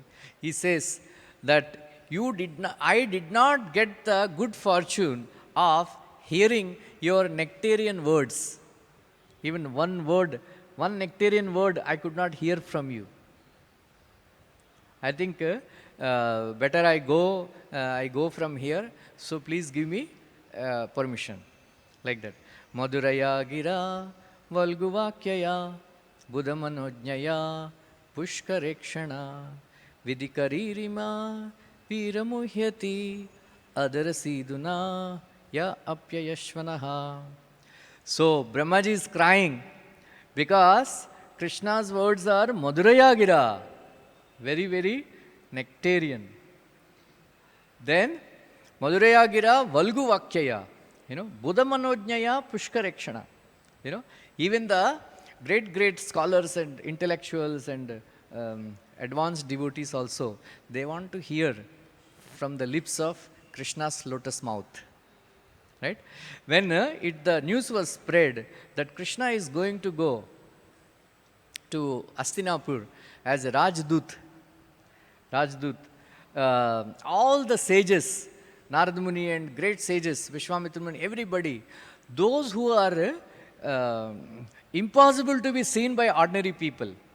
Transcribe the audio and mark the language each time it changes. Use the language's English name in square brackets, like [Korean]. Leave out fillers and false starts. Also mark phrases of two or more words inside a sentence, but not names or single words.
[English] He says that I did not get the good fortune of hearing your nectarian words. Even one nectarian word I could not hear from you. I think better I go from here. So please give me permission. Like that. [Sanskrit] Madhuraya gira valguvakyaya buddhamanojnaya pushkarekshana vidikaririma viramuhyati adarasiduna ya apyayashvanaha. [English] So Brahmaji is crying because Krishna's words are [Sanskrit] Madhuraya gira, [English] very, very nectarian. [Sanskrit] Then Madhuraya gira valguvakyaya, buddhamanojnaya pushkarekshana. [English] Even the great scholars and intellectuals and advanced devotees also, they want to hear from the lips of Krishna's lotus mouth. Right? When the news was spread that Krishna is going to go to Hastinapur as a Rajdut, all the sages, Narad Muni and great sages, Vishwamitra Muni, everybody, those who are impossible to be seen by ordinary people.